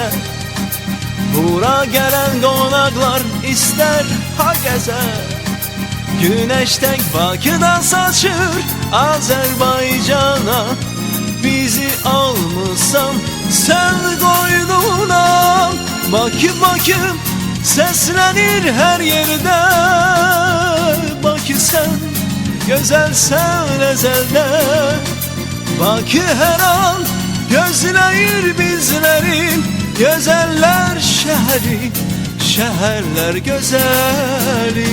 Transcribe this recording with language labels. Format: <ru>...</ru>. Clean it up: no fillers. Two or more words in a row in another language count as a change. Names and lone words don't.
<az>Bura gələn qonaqlar istər ha gəzər.</az> <tr>Güneş tek Bakıdan saçır Azerbaycan'a. Bizi almışsan sen koynuna. Bakı, Bakı seslenir her yerde. Bakı sen güzelsen ezelde. Bakı her an gözleyir bizlerin, güzeller şehri, şehirler güzeli.</tr>